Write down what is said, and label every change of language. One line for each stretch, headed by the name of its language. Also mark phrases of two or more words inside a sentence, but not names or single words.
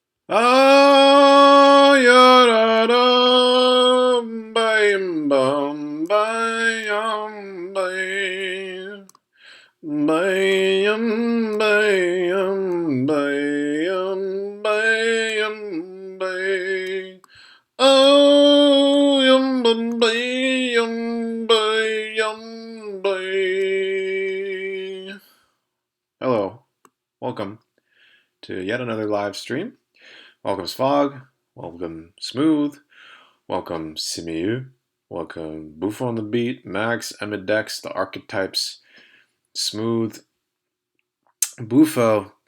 English: Ah, ya da bam bum bam bam bam bam bam bam bam. Oh, yum bum bam bam bam. Hello, welcome to yet another live stream. Welcome Sfog, welcome Smooth, welcome Simiu, welcome Bufo on the Beat, Max, Emidex, the Archetypes, Smooth, Bufo.